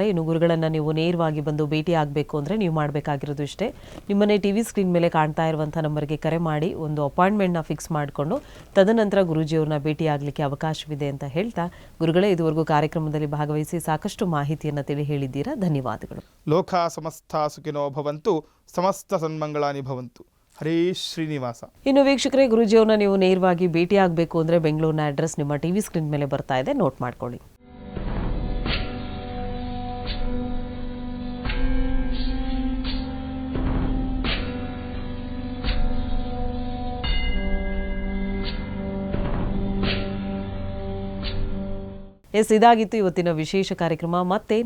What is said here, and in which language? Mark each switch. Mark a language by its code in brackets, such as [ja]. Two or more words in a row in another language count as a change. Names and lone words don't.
[kn] ಇನ್ನು ಗುರುಗಳನ್ನು ನೀವು ನೇರವಾಗಿ ಬಂದು ಭೇಟಿ ಆಗಬೇಕು ಅಂದರೆ ನೀವು ಮಾಡಬೇಕಾಗಿರೋದು ಇಷ್ಟೇ. ನಿಮ್ಮನ್ನೇ [en] TV screen [kn] ಮೇಲೆ ಕಾಣ್ತಾ ಇರುವಂಥ ನಂಬರ್ಗೆ ಕರೆ ಮಾಡಿ ಒಂದು ಅಪಾಯಿಂಟ್ಮೆಂಟ್ನ ಫಿಕ್ಸ್ ಮಾಡಿಕೊಂಡು ತದನಂತರ ಗುರೂಜಿಯವ್ರನ್ನ ಭೇಟಿ ಆಗಲಿಕ್ಕೆ ಅವಕಾಶವಿದೆ ಅಂತ ಹೇಳ್ತಾ, ಗುರುಗಳೇ, ಇದುವರೆಗೂ ಕಾರ್ಯಕ್ರಮದಲ್ಲಿ ಭಾಗವಹಿಸಿ ಸಾಕಷ್ಟು ಮಾಹಿತಿಯನ್ನು ತಿಳಿ ಹೇಳಿದ್ದೀರಾ. ಧನ್ಯವಾದಗಳು. [sa] ಲೋಕ ಸಮಸ್ತ ಸುಖಿನೋ ಭವಂತು, ಸಮಸ್ತ ಸನ್ಮಂಗಳಾನಿ ಭವಂತು. [kn] ಹರೇ ಶ್ರೀನಿವಾಸ. ಇನ್ನು ವೀಕ್ಷಕರೇ, ಗುರೂಜಿಯವ್ರನ್ನ ನೀವು ನೇರವಾಗಿ ಭೇಟಿ ಆಗಬೇಕು ಅಂದರೆ ಬೆಂಗಳೂರಿನ ಅಡ್ರೆಸ್ ನಿಮ್ಮ [en] TV screen [kn] ಮೇಲೆ ಬರ್ತಾ ಇದೆ, ನೋಟ್ ಮಾಡ್ಕೊಳ್ಳಿ. ಇದಾಗಿತ್ತು ಇವತ್ತಿನ ವಿಶೇಷ ಕಾರ್ಯಕ್ರಮ.